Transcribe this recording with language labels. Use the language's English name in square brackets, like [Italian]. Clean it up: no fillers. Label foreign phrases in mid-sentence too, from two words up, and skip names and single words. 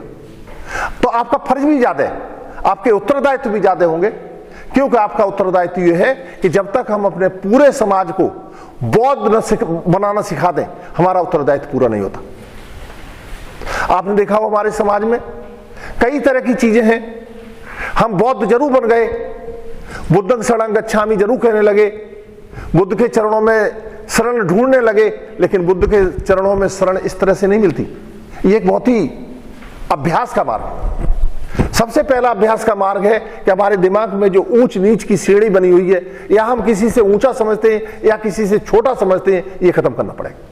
[Hindi] तो आपका फर्ज भी ज्यादा है, आपके उत्तरदायित्व भी ज्यादा होंगे, क्योंकि आपका उत्तरदायित्व यह है कि जब तक हम अपने पूरे समाज को बौद्ध बनाना सिखा दें, हमारा उत्तरदायित्व पूरा नहीं होता। आपने देखा हो हमारे समाज में कई तरह की चीजें हैं। हम बौद्ध जरूर बन गए, [Pali] बुद्धं शरणं गच्छामि [Hindi] जरूर कहने लगे, बुद्ध के चरणों में शरण ढूंढने लगे, लेकिन बुद्ध के चरणों में शरण इस तरह से नहीं मिलती। ये एक बहुत ही अभ्यास का मार्ग, सबसे पहला अभ्यास का मार्ग है कि हमारे दिमाग में जो ऊंच नीच की श्रेणी बनी हुई है, या हम किसी से ऊंचा समझते हैं या किसी से छोटा समझते हैं, ये खत्म करना पड़ेगा।